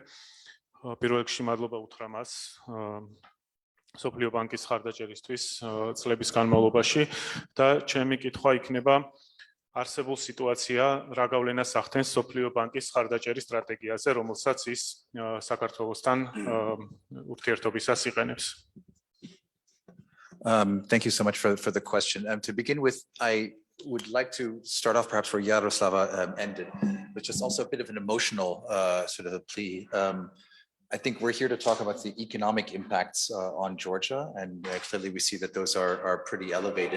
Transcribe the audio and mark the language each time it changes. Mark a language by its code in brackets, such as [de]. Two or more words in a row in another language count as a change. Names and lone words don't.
[ka] პირველ რიგში მადლობა უთხრა მას სოფლიო ბანკის ხარდაჭერისთვის წლების განმავლობაში და ჩემი კითხვა იქნება არსებულ სიტუაცია რა გავლენას ახდენს სოფლიო ბანკის ხარდაჭერის სტრატეგიაზე, რომელსაც ის საქართველოსთან ურთიერთობისას iqenebs. [en] Thank you so much for the question. To begin with, I would like to start off perhaps where Yaroslava ended, which is also a bit of an emotional sort of a plea. I think we're here to talk about the economic impacts on Georgia, and clearly we see that those are pretty elevated.